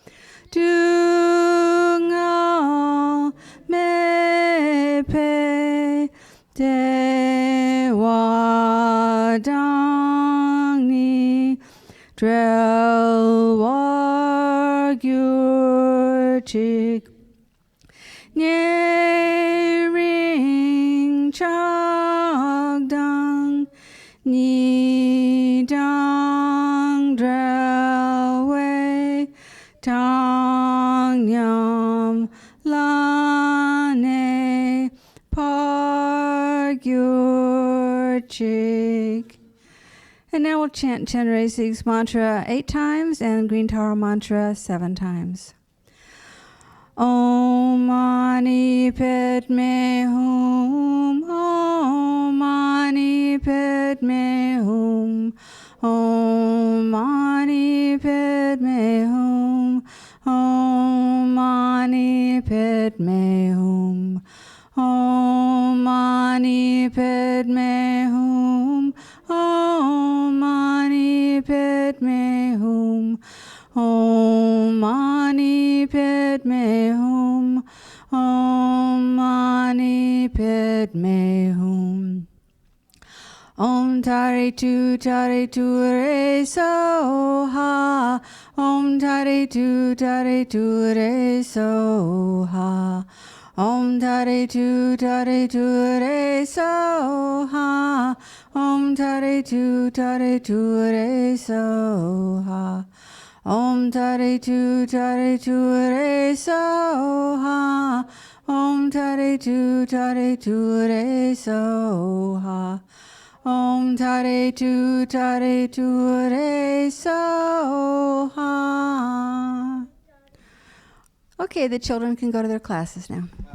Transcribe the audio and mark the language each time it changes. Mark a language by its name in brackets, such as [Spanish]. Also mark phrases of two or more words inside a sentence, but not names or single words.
[Tibetan] སྡུག་བསྔལ་མེད་པའི་བདེ་བ་དང་མི་འབྲལ་བར་གྱུར་ཅིག ཉེ་རིང་ཆགས་སྡང་གཉིས་དང་བྲལ་བའི་བཏང་སྙོམས་ལ་གནས་པར་གྱུར་ཅིག. [English] And now we'll chant Chenrei Sig's mantra 8 times and Green Tower mantra 7 times. [Sanskrit] Om Mani Padme Hum, Om Mani Padme Hum, Om Mani Padme Hum, Om Mani Padme Hum, Om Mani Padme Hum, Om Mani Padme Hum, Om Mani Padme Hum, Om Mani Padme Hum. Om Tare Tu Re So Ha, Om Tare Tu Re So Ha, Om Tare Tu Re So Ha, Om Tare Tu Re So Ha. Om Tare Tu Re So Ha, Om Tare Tu Re So Ha, Om Tare Tu Re So Ha. [English] Okay, the children can go to their classes now.